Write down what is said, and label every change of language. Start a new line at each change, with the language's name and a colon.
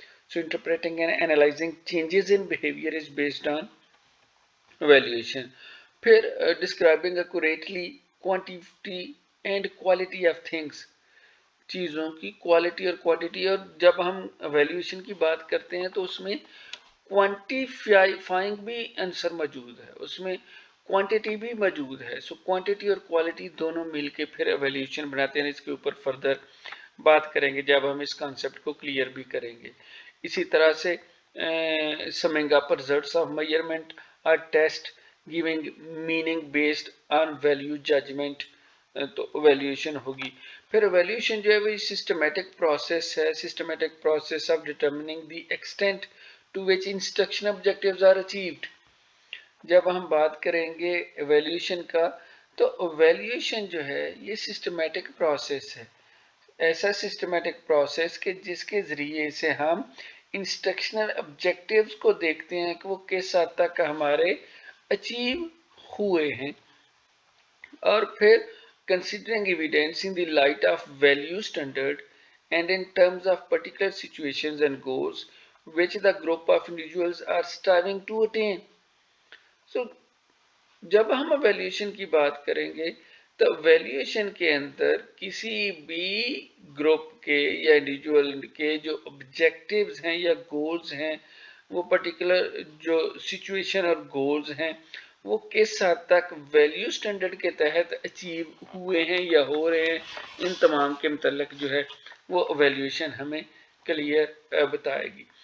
English: So interpreting and analyzing changes in behavior is based on evaluation. پھر describing accurately quantity and quality of things.
Urdu: چیزوں کی quality اور quantity, اور جب ہم ایویلیویشن کی بات کرتے ہیں تو اس میں کوانٹیفائنگ بھی آنسر موجود ہے, اس میں کوانٹٹی بھی موجود ہے. سو کوانٹٹی اور کوالٹی دونوں مل کے پھر ایویلیویشن بناتے ہیں. اس کے اوپر فردر بات کریں گے جب ہم اس کانسیپٹ کو کلیئر بھی کریں گے. اسی طرح سے
English: summing up results of measurement or test giving meaning based on value judgment
Urdu: تو ایویلیویشن ہوگی. پھر ایویلیویشن جو ہے وہ سسٹمیٹک پروسیس ہے,
English: Systematic process of determining the extent to which instruction objectives are achieved.
Urdu: جب ہم بات کریں گے ایویلیویشن کا تو ایویلیویشن جو ہے یہ سسٹمیٹک پروسیس ہے, ایسا سسٹمیٹک پروسیس کہ جس کے ذریعے سے ہم انسٹرکشنل آبجیکٹیوز کو دیکھتے ہیں کہ وہ کس حد تک ہمارے اچیو ہوئے ہیں. اور پھر
English: considering evidence in the light of value standard and in terms of particular situations and goals which the group of individuals are striving to attain.
Urdu: So جب ہم ایویلیویشن کی بات کریں گے تو ایویلیویشن کے اندر کسی بھی گروپ کے یا انڈیویجول کے جو آبجیکٹیوز ہیں یا گولز ہیں وہ پرٹیکولر جو سچویشن اور گولز ہیں وہ کس حد تک ویلیو سٹینڈرڈ کے تحت اچیو ہوئے ہیں یا ہو رہے ہیں, ان تمام کے متعلق جو ہے وہ ایویلیویشن ہمیں کلیئر بتائے گی.